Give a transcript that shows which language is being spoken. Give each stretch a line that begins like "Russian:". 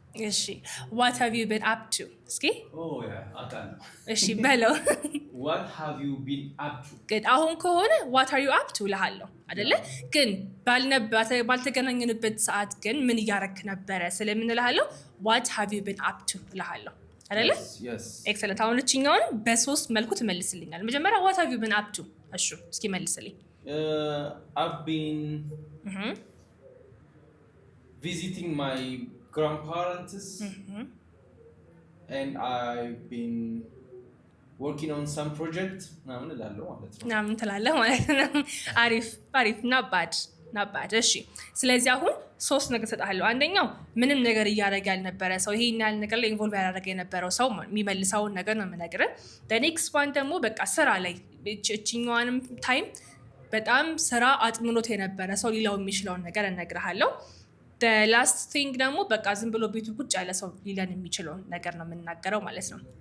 English: እሺ what have you been up to እስኪ
Amharic: አቃል እሺ በለው
English: what have you been up to
Amharic: good አሁን ከሆነ
English: what are you up to
Amharic: ለሃለው አይደለ ግን ባልተገናኘንበት ሰዓት ግን ምን እያረክ ነበር ስለምን ለሃለው
English: what have you been up to
Amharic: ለሃለው አይደለ
English: yes
Amharic: excellent አሁን እቺኛውን በሶስት መልኩ ትመልስልኛል መጀመሪያ
English: what have you been up to
Amharic: እሺ እስኪ መልስልኝ
English: I've been visiting my grandparents and I've been working on some project
Amharic: ምናምን እላለሁ ማለት ነው ምናምን ትላለህ ማለት ነው አሪፍ
English: not bad
Amharic: እሺ ስለዚህ አሁን ሶስት ነገር ሰጣለሁ አንደኛው ምንም ነገር እያደረገ ያልነበረ ሰው ይሄን ያህል ነገር ላይ ኢንቮልቭ ያደረገ የነበረው ሰው የሚመልሰውን ነገር ነው የምነግርህ
English: the next one
Amharic: ደግሞ በቃ ስራ ላይ እቺኛዋንም ታይም በጣም ስራ አጥምኖት የነበረ ሰው ሊላው የሚችለውን ነገር እነግርሃለሁ
English: the last thing
Amharic: ደግሞ በቃ ዝም ብሎ ቤቱ ቁጭ ያለ ሰው ሊለን የሚችለውን ነገር ነው የምናገረው ማለት ነው